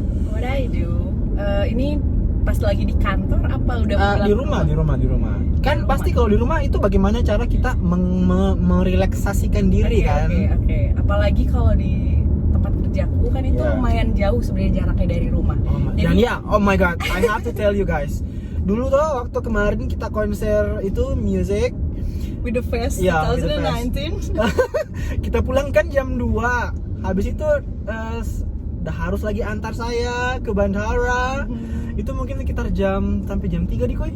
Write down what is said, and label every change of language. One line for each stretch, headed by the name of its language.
English: What I do?
Indonesian: Ini pas lagi di kantor apa udah pulang? Di rumah. Kan pasti kalau di rumah itu bagaimana cara kita merelaksasikan diri kan? Oke. Apalagi kalau di tempat kerjaku kan itu lumayan jauh sebenarnya jaraknya dari rumah. Dan
English: oh my god, I have to tell you guys.
Indonesian: Dulu tuh waktu kemarin kita konser itu music
English: with the Fest 2019.
Indonesian: Kita pulang kan jam 2. Habis itu udah harus lagi antar saya ke bandara. Itu mungkin sekitar sampai jam 3 di Koi.